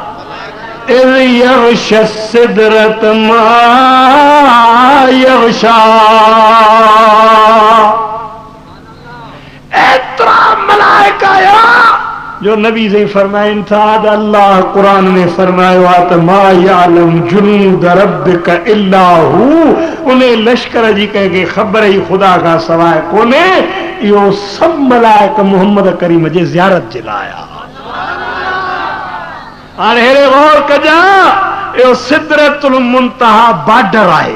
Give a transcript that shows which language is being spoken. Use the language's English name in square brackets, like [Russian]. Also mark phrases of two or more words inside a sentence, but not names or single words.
[Arabic] سدرة ما يغشى, [Sindhi] एतिरा मलाइका आया जो नबी से फरमाइनि था त अल्लाह क़ुरान में फरमायो आहे त [Arabic] ما يعلم جنود ربك إلا هو, [Sindhi] उन लश्कर जी कंहिंखे ख़बर ई ख़ुदा खां सवाइ कोन्हे। इहो सभु मलाइक मुहम्मद करीम जे ज़ियारत जे लाइ आहे। हाणे हेरे गौर कजा, इहो सिदरतुल मुंतहा बॉर्डर आहे।